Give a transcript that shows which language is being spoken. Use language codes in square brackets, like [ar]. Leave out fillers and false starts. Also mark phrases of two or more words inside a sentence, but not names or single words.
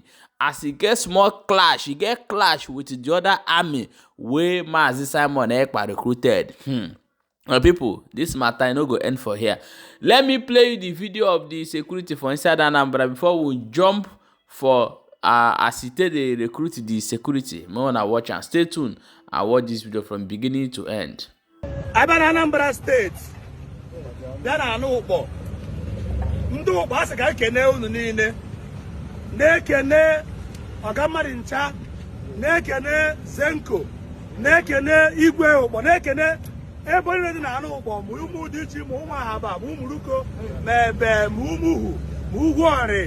[pcm] As he get small clash, he get clash with the other army wey Mazi Simon Ekpa recruited. My people, this matter no go end for here. Let me play you the video of the security for inside Anambra before we jump for as he take dey recruit the security. Make una watch and stay tuned and watch this video from beginning to end. [ig] Aba na Anambra State, bịa na anụ ụkpọ. Ndị ụkpọ asị ka ekene unu niile. Na-ekene Ọgammadi Ncha, na-ekene Zenko, na-ekene Igwe ụkpọ, na-ekene ebe niile dị na anụ ụkpọ, ma ụmụ dị iche, ma ụmụ Ahaba, ma ụmụ Ruko, ma Ebe, ma ụmụ Uhu, ma Ugwuọrị.